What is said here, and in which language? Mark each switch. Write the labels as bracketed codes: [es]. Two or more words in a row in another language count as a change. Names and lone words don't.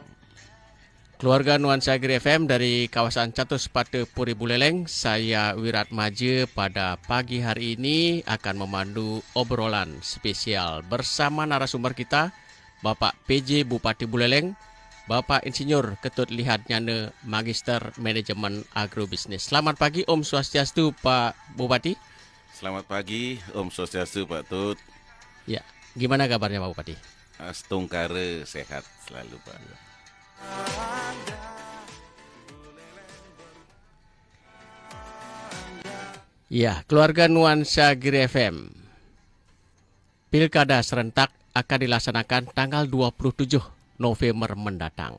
[id] Keluarga Nuansa Gri FM dari kawasan Catuspate Puri Buleleng, saya Wirat Maje pada pagi hari ini akan memandu obrolan spesial bersama narasumber kita, Bapak PJ Bupati Buleleng, Bapak Insinyur Ketut Lihat Nyane, Magister Manajemen Agrobisnis. Selamat pagi, Om Swastiastu, Pak Bupati. Selamat pagi, Om Swastiastu, Pak Tut. Ya, gimana kabarnya Pak Bupati? Astungkare sehat selalu, Pak. Ya, keluarga Nuansa Gri FM. Pilkada serentak akan dilaksanakan tanggal 27 November mendatang.